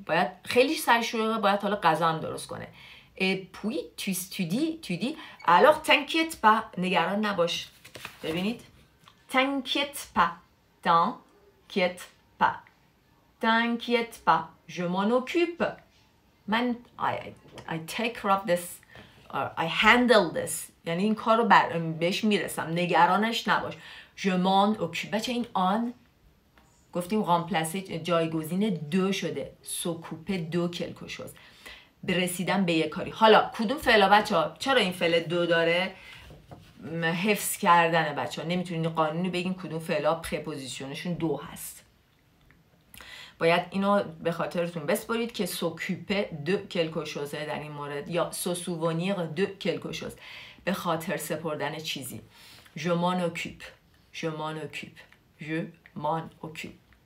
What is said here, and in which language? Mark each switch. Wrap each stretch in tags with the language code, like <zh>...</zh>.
<fa>باید خیلی سرشوره، باید حالا غذا هم درست کنه.</fa> <fr>et puis tu dis alors t'inquiète pas،</fr> <fa>نگران نباش. ببینید</fa> <fr>t'inquiète pas، t'inquiète pas، t'inquiète pas، je m'en occupe.</fr> <fa>من</fa> <en>I take care of this or I handle this،</en> <fa>یعنی این کار رو بهش میرسم، نگرانش نباش. je m'en occupe. بچه این آن گفتیم رامپلاسه جایگزین دو شده،</fa> <fr>s'occuper de quelque chose،</fr> <fa>برسیدن به یک کاری. حالا کدوم فعلا بچه ها چرا این فعل دو داره؟ حفظ کردنه بچه ها. نمیتونید قانونی بگین کدوم فعلا پرپوزیشنشون دو هست. باید اینو به خاطرتون بسپارید که</fa> <fr>s'occuper de quelque chose</fr> <fa>در این مورد، یا</fa> <fr>se souvenir de quelque chose،</fr> <fa>به خاطر سپردن چیزی.</fa> <fr>je m'en occupe، je m'en occupe، je m'en occupe.</fr>